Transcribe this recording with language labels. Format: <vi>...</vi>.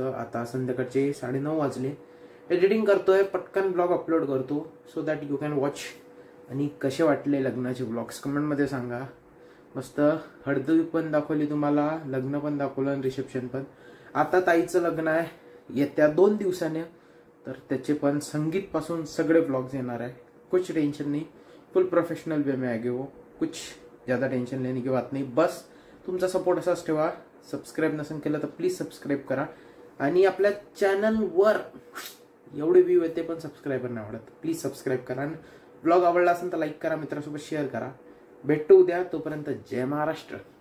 <mr>आता संध्याकाळचे 9:30 वाजले. एडिटिंग करतोय, पटकन ब्लॉग अपलोड करतो</mr> <en>So that you can watch.</en> <mr>आणि कसे वाटले लग्नाचे ब्लॉग्स कमेंटमध्ये सांगा. मस्त हळदी पण दाखवली तुम्हाला, लग्न पण दाखवलं आणि रिसेप्शन पण. आता ताईचं लग्न आहे येत्या 2 दिवसाने, तर त्याचे पण संगीत पासून सगळे ब्लॉग्स येणार आहे.</mr> <hi>कुछ टेंशन नहीं, फुल प्रोफेशनल वे में आगे वो, कुछ ज़्यादा टेंशन लेने की बात</hi> <mr>नाही. बस तुमचा सपोर्ट असाच ठेवा. सबस्क्राईब नसेल केलं तर प्लीज सबस्क्राईब करा. आणि आपल्या चॅनलवर एवढे व्ह्यू येते पण सबस्क्राईबर नाही आवडत, प्लीज सबस्क्राईब करा. आणि ब्लॉग आवडला असेल तर लाईक करा, मित्रांसोबत शेअर करा. भेटतो उद्या, तोपर्यंत जय महाराष्ट्र.</mr>